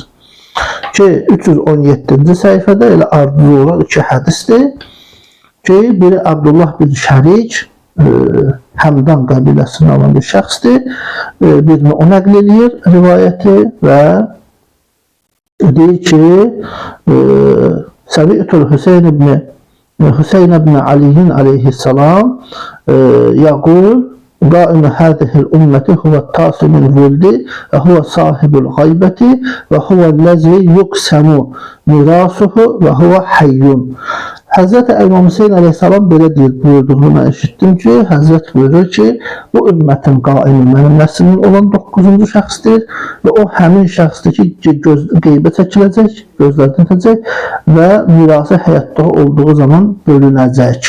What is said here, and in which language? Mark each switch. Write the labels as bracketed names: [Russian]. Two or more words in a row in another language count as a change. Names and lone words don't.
[Azerbaijani] Ki, 317-ci səhifədə elə ardıcı olan iki hədisdir ki, biri Abdullah bin Şərik, Həmdan qəbiləsindən olan bir şəxsdir. Birini o nəql edir rivayəti və deyir ki, [Arabic] سمعت الحسين بن علي عليه السلام يقول قائم هذه الأمة هو التاسع من الولد وهو صاحب الغيبة وهو الذي يقسم ميراثه وهو حي. [Azerbaijani] Həzrət İmam Hüseyn aleyhissalam belə deyir, buyurduğunu mən eşitdim ki, Həzrət buyurur ki, bu ümmətin qaimi mənim nəslimin olan 9-cu şəxsdir və o həmin şəxsdir ki, qeybə çəkiləcək, gözlərdən itəcək və mirası həyatda olduğu zaman bölünəcək.